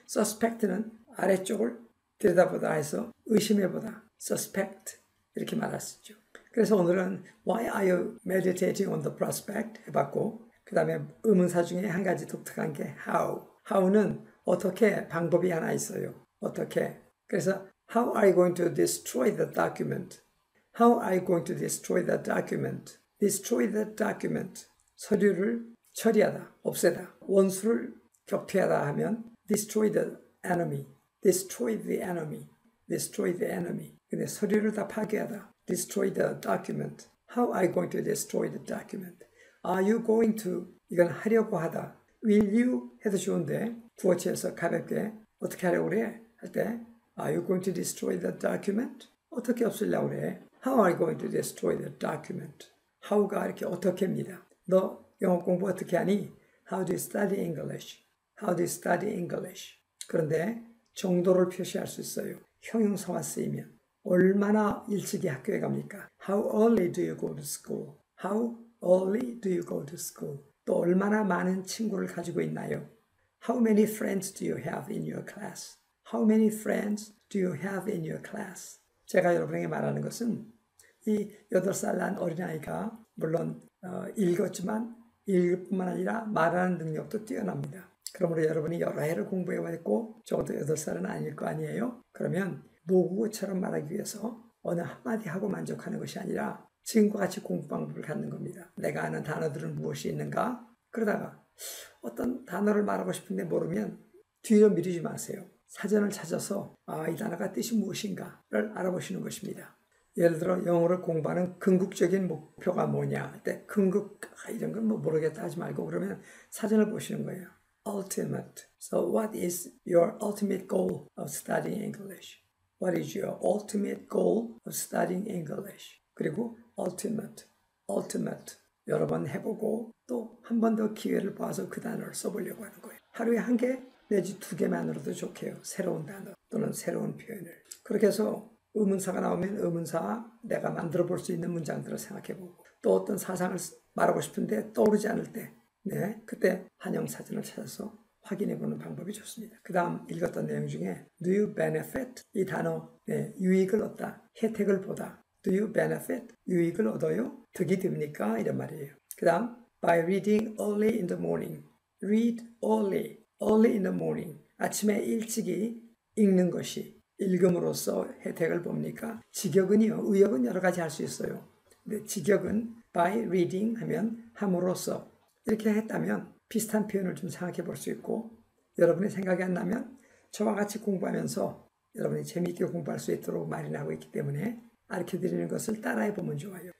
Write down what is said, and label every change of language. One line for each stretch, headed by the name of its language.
Korean: suspect는 아래쪽을 들여다보다 해서 의심해보다 suspect 이렇게 말할 수 있죠. 그래서 오늘은
English: why are you meditating on the prospect
Korean: 해봤고 그 다음에 의문사 중에 한 가지 독특한 게 how. how는 어떻게 방법이 하나 있어요. 어떻게. 그래서
English: how are you going to destroy the document? How are you going to destroy the document? Destroy the document.
Korean: 서류를 처리하다, 없애다. 원수를 격퇴하다 하면
English: destroy the enemy. Destroy the enemy. Destroy the enemy.
Korean: 근데 서류를 다 파괴하다.
English: Destroy the document. How are you going to destroy the document? Are you going to
Korean: 이건 하려고 하다. Will you 해도 좋은데 구어체에서 가볍게 어떻게 하려고 그래? 할 때
English: Are you going to destroy the document?
Korean: 어떻게 없애려고 그래?
English: How are you going to destroy the document?
Korean: How가 이렇게 어떻게입니다. 너 영어 공부 어떻게 하니?
English: How do you study English? How do you study English?
Korean: 그런데 정도를 표시할 수 있어요. 형용사가 쓰이면 얼마나 일찍이 학교에 갑니까?
English: How early do you go to school? How early do you go to school?
Korean: 또 얼마나 많은 친구를 가지고 있나요?
English: How many friends do you have in your class? How many friends do you have in your class?
Korean: 제가 여러분에게 말하는 것은 이 8살 난 어린아이가 물론 읽었지만 읽을 뿐만 아니라 말하는 능력도 뛰어납니다. 그러므로 여러분이 여러 해를 공부해왔고 적어도 8살은 아닐 거 아니에요? 그러면 모국어처럼 말하기 위해서 어느 한마디 하고 만족하는 것이 아니라 지금과 같이 공부 방법을 갖는 겁니다. 내가 아는 단어들은 무엇이 있는가? 그러다가 어떤 단어를 말하고 싶은데 모르면 뒤로 미루지 마세요. 사전을 찾아서 이 단어가 뜻이 무엇인가를 알아보시는 것입니다. 예를 들어 영어를 공부하는 궁극적인 목표가 뭐냐 할 때 궁극 이런 건 모르겠다 하지 말고 그러면 사전을 보시는 거예요.
English: Ultimate. So what is your ultimate goal of studying English? What is your ultimate goal of studying English?
Korean: 그리고 ultimate. 여러 번 해보고 또 한 번 더 기회를 봐서 그 단어를 써보려고 하는 거예요. 하루에 1개 내지 2개만으로도 좋게요. 새로운 단어 또는 새로운 표현을. 그렇게 해서 의문사가 나오면 의문사 내가 만들어 볼 수 있는 문장들을 생각해보고 또 어떤 사상을 말하고 싶은데 떠오르지 않을 때 그때 한영사전을 찾아서 확인해보는 방법이 좋습니다. 그 다음 읽었던 내용 중에
English: Do you benefit?
Korean: 이 단어 유익을 얻다, 혜택을 보다.
English: Do you benefit?
Korean: 유익을 얻어요? 득이 됩니까? 이런 말이에요. 그 다음
English: By reading early in the morning. Read early in the morning.
Korean: 아침에 일찍이 읽는 것이 읽음으로써 혜택을 봅니까? 직역은요. 의역은 여러 가지 할 수 있어요. 근데 직역은 by reading 하면 함으로써 이렇게 했다면 비슷한 표현을 좀 생각해 볼 수 있고 여러분의 생각이 안 나면 저와 같이 공부하면서 여러분이 재미있게 공부할 수 있도록 마련하고 있기 때문에 가르쳐드리는 것을 따라해 보면 좋아요.